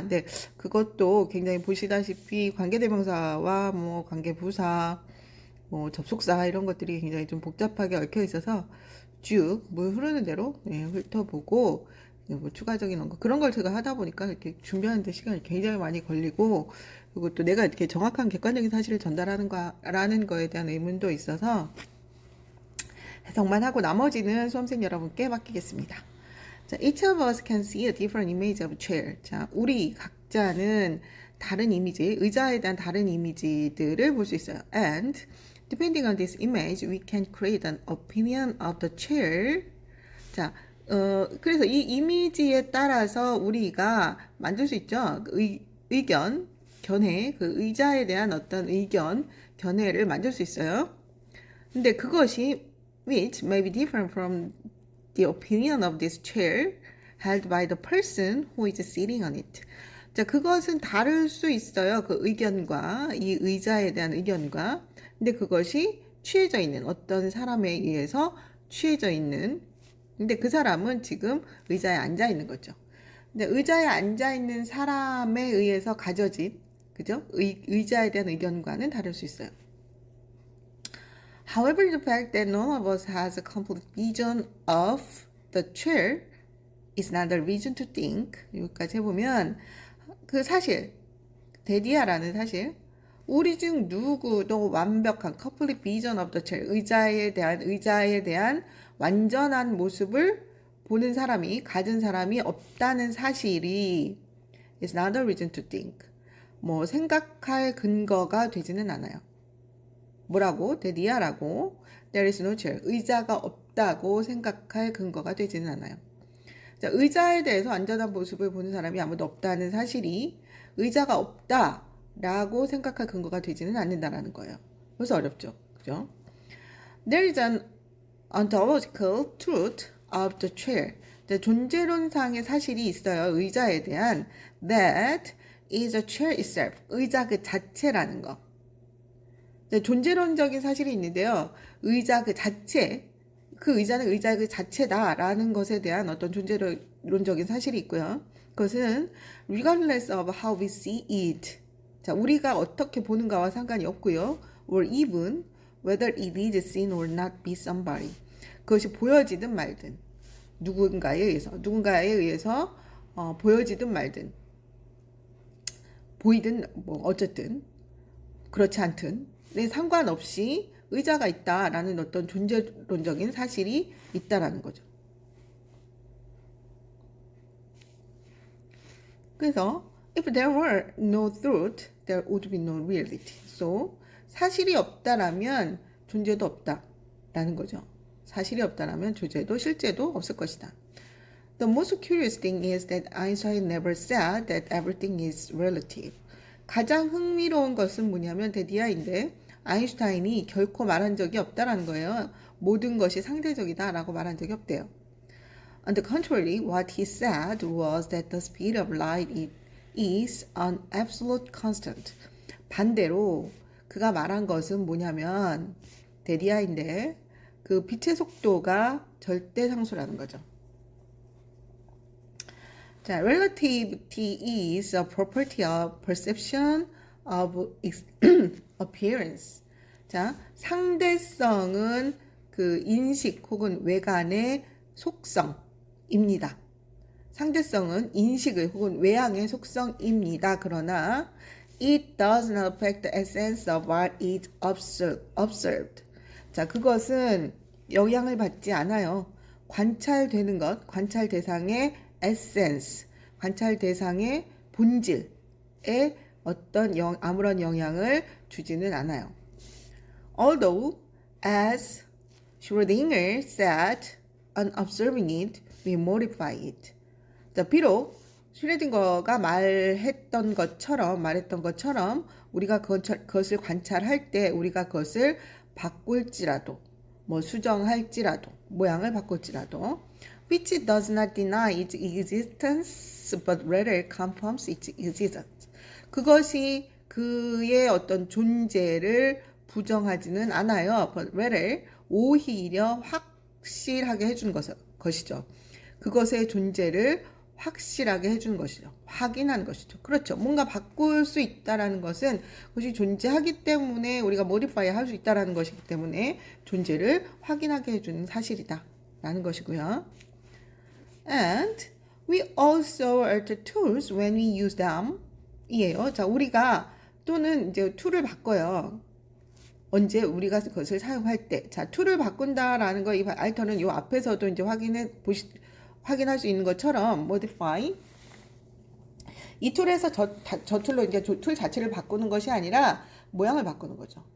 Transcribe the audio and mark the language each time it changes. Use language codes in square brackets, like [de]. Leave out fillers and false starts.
[ko] 근데 그것도 굉장히 보시다시피 관계대명사와 뭐 관계부사, 뭐 접속사 이런 것들이 굉장히 좀 복잡하게 얽혀 있어서 쭉 물 흐르는 대로 예, 훑어보고 뭐 추가적인 언급 그런 걸 제가 하다 보니까 이렇게 준비하는데 시간이 굉장히 많이 걸리고 그리고 또 내가 이렇게 정확한 객관적인 사실을 전달하는 거라는 거에 대한 의문도 있어서 해석만 하고 나머지는 수험생 여러분께 맡기겠습니다. 자, [en] each of us can see a different image of chair. [ko] 자, 우리 각자는 다른 이미지, 의자에 대한 다른 이미지들을 볼 수 있어요. [en] And depending on this image, we can create an opinion of the chair. [ko] 자, 그래서 이 이미지에 따라서 우리가 만들 수 있죠. 의견, 견해, 그 의자에 대한 어떤 의견, 견해를 만들 수 있어요. 근데 그것이 [en] which may be different from the opinion of this chair held by the person who is sitting on it. [ko] 자, 그것은 다를 수 있어요. 그 의견과 이 의자에 대한 의견과. 근데 그것이 취해져 있는 어떤 사람에 의해서 취해져 있는 근데 그 사람은 지금 의자에 앉아 있는 거죠. 근데 의자에 앉아 있는 사람에 의해서 가져진 그죠? 의자에 대한 의견과는 다를 수 있어요. [en] However, the fact that none of us has a complete vision of the chair is not a reason to think. [ko] 여기까지 해보면 그 사실, 데디아라는 사실, 우리 중 누구도 완벽한 [en] complete vision of the chair, [ko] 의자에 대한 완전한 모습을 보는 사람이, 가진 사람이 없다는 사실이 [en] is not a reason to think. [ko] 뭐 생각할 근거가 되지는 않아요. 뭐라고? 데디아라고 [en] there is no chair. [ko] 의자가 없다고 생각할 근거가 되지는 않아요. 자, 의자에 대해서 안전한 모습을 보는 사람이 아무도 없다는 사실이 의자가 없다라고 생각할 근거가 되지는 않는다라는 거예요. 그래서 어렵죠. 그죠? [en] There is an ontological truth of the chair. [ko] 자, 존재론상의 사실이 있어요. 의자에 대한 [en] that is a chair itself. [ko] 의자 그 자체라는 거. 존재론적인 사실이 있는데요. 의자 그 자체, 그 의자는 의자 그 자체다라는 것에 대한 어떤 존재론적인 사실이 있고요. 그것은 [en] regardless of how we see it. [ko] 자, 우리가 어떻게 보는가와 상관이 없고요. [en] or even whether it is seen or not by somebody. [ko] 그것이 보여지든 말든 누군가에 의해서 보여지든 말든 보이든 뭐 어쨌든 그렇지 않든 네, 상관없이 의자가 있다라는 어떤 존재론적인 사실이 있다라는 거죠. 그래서 [en] if there were no truth, there would be no reality. So [ko] 사실이 없다라면 존재도 없다라는 거죠. 사실이 없다라면 존재도 실제도 없을 것이다. [en] The most curious thing is that Einstein never said that everything is relative. [ko] 가장 흥미로운 것은 뭐냐면 데디아인데 아인슈타인이 결코 말한 적이 없다라는 거예요. 모든 것이 상대적이다라고 말한 적이 없대요. [en] On the contrary, what he said was that the speed of light is an absolute constant. [ko] 반대로 그가 말한 것은 뭐냐면 데디아인데 그 빛의 속도가 절대 상수라는 거죠. 자, [en] relativity is a property of perception of appearance. [ko] 자, 상대성은 그 인식 혹은 외관의 속성입니다. 상대성은 인식의 혹은 외향의 속성입니다. 그러나 [en] it does not affect the essence of what is observed. [ko] 자, 그것은 영향을 받지 않아요. 관찰되는 것, 관찰 대상의 essence, 관찰 대상의 본질에 어떤 아무런 영향을 주지는 않아요. [en] Although, as Schrödinger said, on observing it, we modify it. [ko] 자, 비록 슈레딩거가 말했던 것처럼 우리가 그것을 관찰할 때 우리가 그것을 바꿀지라도 뭐 수정할지라도 모양을 바꿀지라도 [en] which does not deny its existence [ko] but rather confirms its existence. 그것이 그의 어떤 존재를 부정하지는 않아요. [en] but rather [ko] 오히려 확실하게 해주는 것이죠. 그것의 존재를 확실하게 해주는 것이죠. 확인하는 것이죠. 그렇죠. 뭔가 바꿀 수 있다라는 것은 그것이 존재하기 때문에 우리가 modify 할 수 있다라는 것이기 때문에 존재를 확인하게 해주는 사실이다 라는 것이고요. [en] And we also are the tools when we use them [ko] 이에요. 자, 우리가 또는 이제 툴을 바꿔요. 언제 우리가 그것을 사용할 때. 자, 툴을 바꾼다라는 거, 이 알터는 이 앞에서도 이제 확인할 수 있는 것처럼 modify 이 툴에서 저 툴로 이제 툴 자체를 바꾸는 것이 아니라 모양을 바꾸는 거죠.